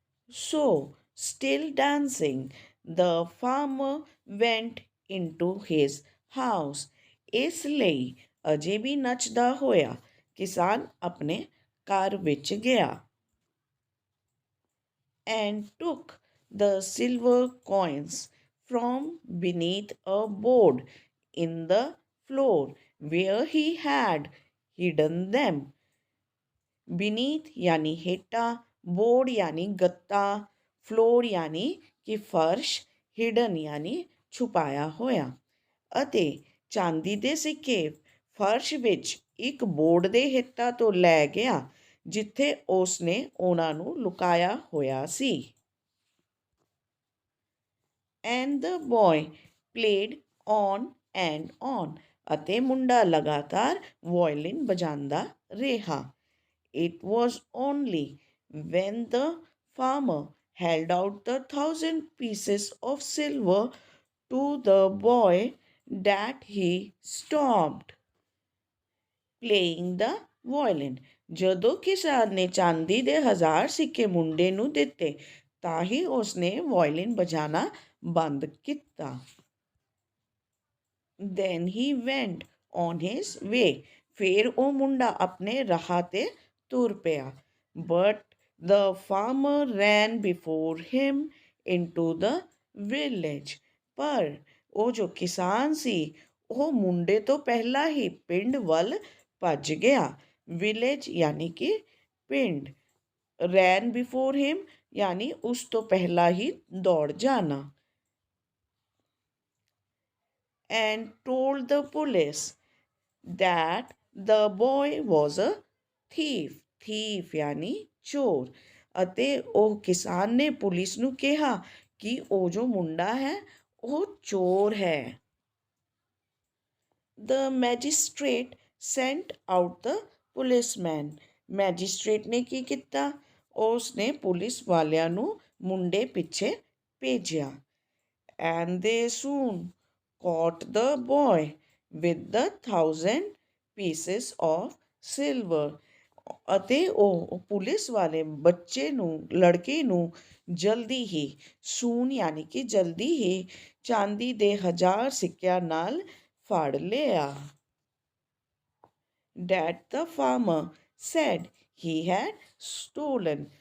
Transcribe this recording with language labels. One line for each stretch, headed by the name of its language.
English: So, still dancing, the farmer went into his house,
Punjabi: ਇਸ ਲਈ ਅਜੇ ਵੀ ਨੱਚਦਾ ਹੋਇਆ ਕਿਸਾਨ ਆਪਣੇ ਘਰ ਵਿੱਚ ਗਿਆ।
English: And took the silver coins from beneath a board in the floor where he had hidden them.
Hindi: beneath यानी हेठा, बोर्ड यानी गत्ता, फ्लोर यानी कि फर्श, हिडन यानी छुपाया होया,
Punjabi: ਅਤੇ ਚਾਂਦੀ ਦੇ ਸਿੱਕੇ ਫਰਸ਼ ਵਿੱਚ ਇੱਕ ਬੋਰਡ ਦੇ ਹੇਠਾਂ ਤੋਂ ਲੈ ਗਿਆ ਜਿੱਥੇ ਉਸ ਨੇ ਉਹਨਾਂ ਨੂੰ ਲੁਕਾਇਆ ਹੋਇਆ ਸੀ।
English: And the boy played on and on,
Punjabi: ਅਤੇ ਮੁੰਡਾ ਲਗਾਤਾਰ ਵਾਇਲਿਨ ਵਜਾਉਂਦਾ ਰਿਹਾ।
English: It was only when the farmer held out the 1,000 pieces of silver to the boy that he stopped playing the violin.
Punjabi: ਜਦੋਂ ਕਿਸਾਨ ਨੇ ਚਾਂਦੀ ਦੇ 1,000 ਸਿੱਕੇ ਮੁੰਡੇ ਨੂੰ ਦਿੱਤੇ ਤਾਂ ਹੀ ਉਸਨੇ ਵਾਇਲਿਨ ਵਜਾਣਾ ਬੰਦ ਕੀਤਾ।
English: Then he went on his way.
Punjabi: ਫਿਰ ਉਹ ਮੁੰਡਾ ਆਪਣੇ ਰਾਹ ਤੇ ਤੁਰ ਪਿਆ।
English: But the farmer ran before him into the village.
Punjabi: ਪਰ ਉਹ ਜੋ ਕਿਸਾਨ ਸੀ ਉਹ ਮੁੰਡੇ ਤੋਂ ਪਹਿਲਾਂ ਹੀ ਪਿੰਡ ਵੱਲ ਭੱਜ ਗਿਆ। ਵਿਲੇਜ ਯਾਨੀ ਕਿ ਪਿੰਡ, ਰੈਨ ਬਿਫੋਰ ਹਿਮ ਯਾਨੀ ਉਸ ਤੋਂ ਪਹਿਲਾਂ ਹੀ ਦੌੜ ਜਾਣਾ।
English: And told the police that the boy was a thief.
Punjabi: thief ਯਾਨੀ ਚੋਰ। ਅਤੇ ਉਹ ਕਿਸਾਨ ਨੇ ਪੁਲਿਸ ਨੂੰ ਕਿਹਾ ਕਿ ਉਹ ਜੋ ਮੁੰਡਾ ਹੈ ਉਹ ਚੋਰ ਹੈ।
English: The magistrate sent out the policeman.
Punjabi: Magistrate ਨੇ ਕੀ ਕੀਤਾ? ਉਸ ਨੇ ਪੁਲਿਸ ਵਾਲਿਆਂ ਨੂੰ ਮੁੰਡੇ ਪਿੱਛੇ ਭੇਜਿਆ।
English: And they soon caught the boy with the 1,000 pieces of silver.
Punjabi: ਅਤੇ ਉਹ ਪੁਲਿਸ ਵਾਲੇ ਬੱਚੇ ਨੂੰ, ਲੜਕੇ ਨੂੰ ਜਲਦੀ ਹੀ, ਸੂਨ ਯਾਨੀ ਕਿ ਜਲਦੀ ਹੀ ਚਾਂਦੀ ਦੇ 1,000 ਸਿੱਕਿਆਂ ਨਾਲ ਫੜ ਲਿਆ।
English: That the farmer said he had stolen.